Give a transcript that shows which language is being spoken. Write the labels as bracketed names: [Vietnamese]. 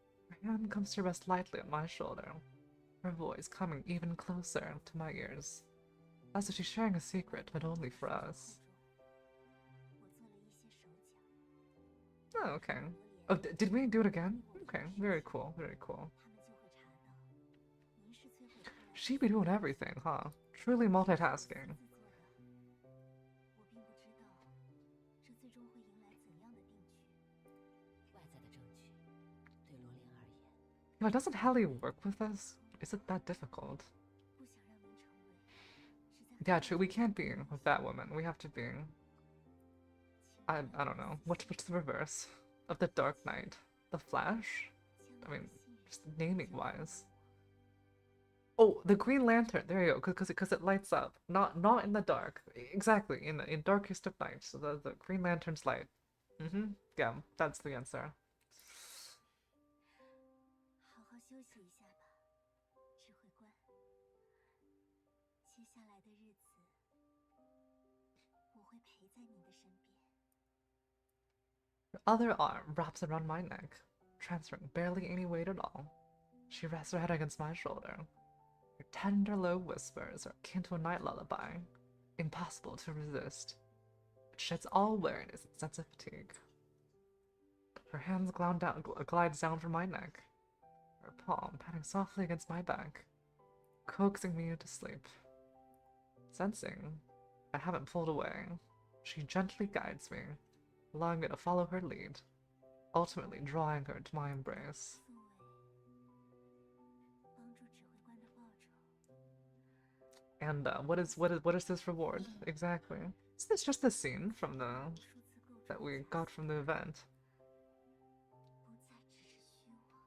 [English] Her hand comes to rest lightly on my shoulder. Her voice coming even closer to my ears. As if she's sharing a secret, but only for us. [Chinese] 我做了一些手脚， [English] Oh, okay. Oh, did we do it again? Okay, very cool, very cool. [Chinese] 他们就会查到您是摧毁出来的 [English] She be doing everything, huh? Truly multitasking. [Chinese] 自做的。我并不知道这最终会迎来怎样的定局。外在的证据对罗琳而言， [English] You know, doesn't Hallie work with us? Is it that difficult? [Chinese] 不想让您成为只在 [English] Yeah, true. We can't be with that woman. We have to be. I don't know. What's the reverse of the Dark Knight? The Flash? I mean, just naming wise. Oh, the Green Lantern. There you go. Because it lights up. Not in the dark. Exactly. In darkest of nights. So the Green Lantern's light. Yeah, that's the answer. [Chinese] 好好休息一下吧，指挥官。接下来的日子，我会陪在您的身边。 [English] Her other arm wraps around my neck, transferring barely any weight at all. She rests her head against my shoulder. Her tender, low whispers are akin to a night lullaby, impossible to resist. It sheds all weariness and sense of fatigue. Her hands glides down from my neck, her palm patting softly against my back, coaxing me into sleep. Sensing I haven't pulled away, she gently guides me, allowing me to follow her lead, ultimately drawing her to my embrace. [Chinese] 作为帮助指挥官的报酬， [English] And what is this reward exactly? Is this just the scene from the [Chinese] 无数次构筑 [English] that we got from the event? [Chinese] 不再只是虚妄。